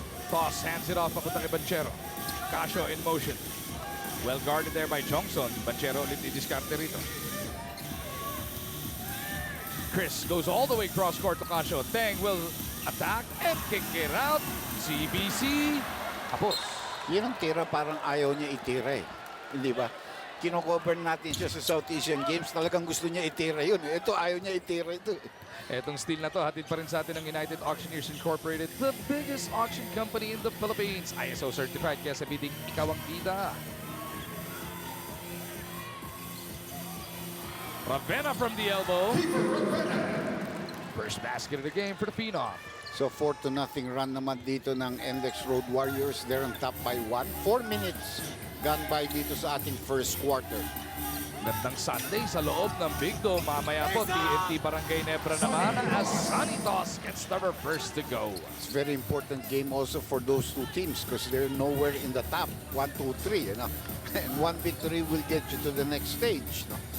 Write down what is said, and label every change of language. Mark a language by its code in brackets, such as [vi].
[en] Toss, hands it off, [tl] papunta kay [en] Banchero. Casio in motion. Well guarded there by Chongson. Banchero [tl] ulit i-discarte rito. [en] Chris goes all the way cross court to Casio. Teng will attack and kick it out. [tl] CBC. Tapos. Yan ang tira, parang ayaw niya itira eh. Hindi ba? Kino-cover natin siya sa South Asian Games. Talagang gusto niya itira yun. Ito, ayaw niya itira ito. Etong steal na to, hatid pa rin sa atin ng United Auctioneers Incorporated, [en] the biggest auction company in the Philippines. [tl] ISO certified, kaya sa bidding, ikaw ang bida. [en] Ravenna from the elbow. First basket of the game for the Phenom. [tl] So 4-0 run naman dito ng NLEX Road Warriors. [en] They're on top by 1. 4 minutes gone by [tl] dito sa ating [en] first quarter. [tl] Gandang Sunday sa loob ng Big Dome. Mamaya po, TNT Barangay Nebra naman as Sanitos gets number first to go. [en] It's very important game also for those 2 teams because they're nowhere in the top. 1, 2, 3, you know. And 1 victory will get you to the next stage, no?